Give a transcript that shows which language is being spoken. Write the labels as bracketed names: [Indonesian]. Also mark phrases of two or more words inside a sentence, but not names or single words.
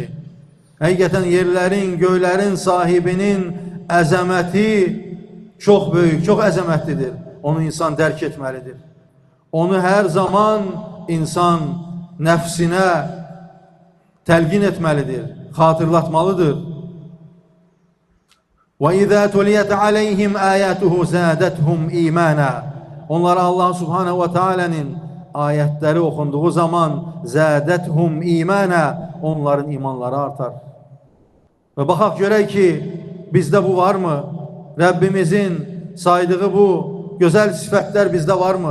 [Azerbaijani] Həqiqətən yerlərin, göylərin sahibinin əzəməti çox böyük, çox əzəmətlidir. Onu insan dərk etməlidir. Onu hər zaman insan nəfsinə təlqin etməlidir, xatırlatmalıdır. [Arabic] وَإِذَا تُلِيَتْ عَلَيْهِمْ آيَاتُهُ زَادَتْهُمْ إِيمَانًا. [Azerbaijani] Onlara [Arabic] الله سبحانه وتعالى'nın [Azerbaijani] ayətləri oxunduğu zaman [Arabic] زادتهم إيمانا, [Azerbaijani] onların imanları artar. Və baxaq görək ki, bizdə bu varmı? Rəbbimizin saydığı bu gözəl sifətlər bizdə varmı?